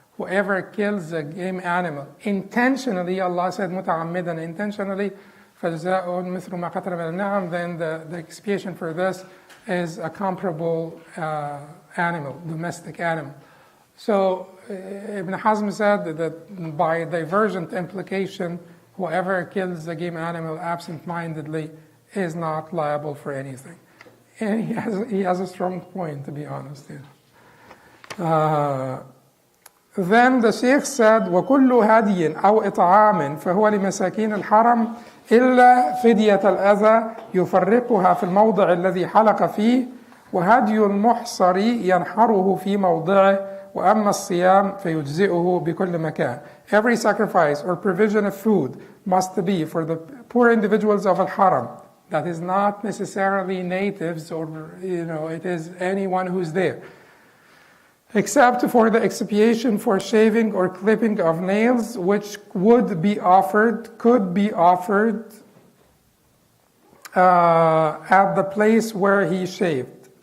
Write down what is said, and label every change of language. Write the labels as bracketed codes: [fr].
[en] Whoever kills a game animal intentionally, Allah said مُتَعَمِّدًا, intentionally, [ar] فَجَزَاءٌ مِثْلُ مَا قَتَلَ مِنَ النَّعَمِ, [en] then the expiation for this is a comparable animal, domestic animal. So Ibn Hazm said that by divergent implication, whoever kills a game animal absent-mindedly is not liable for anything. And he has a strong point, to be honest. Then the Sheikh said, [ar] وَكُلُّ هَدْيٍ أَوْ إِطْعَامٍ فَهُوَ لِمَسَاكِينِ الْحَرَمِ إِلَّا فِدْيَةَ الْأَذَى يُفَرِّقُهَا فِي الْمَوْضِعِ الَّذِي حَلَقَ فِيهِ وَهَدْيُ الْمُحْصَرِ يَنْحَرُهُ فِي مَوْضِعِهِ وَأَمَّا الصِّيَامِ فَيُجْزِئُهُ بِكُلِّ مَكَانٍ. [en] Every sacrifice or provision of food must be for the poor individuals of al-Haram. That is not necessarily natives, or it is anyone who's there, except for the expiation for shaving or clipping of nails, which could be offered at the place where he shaved.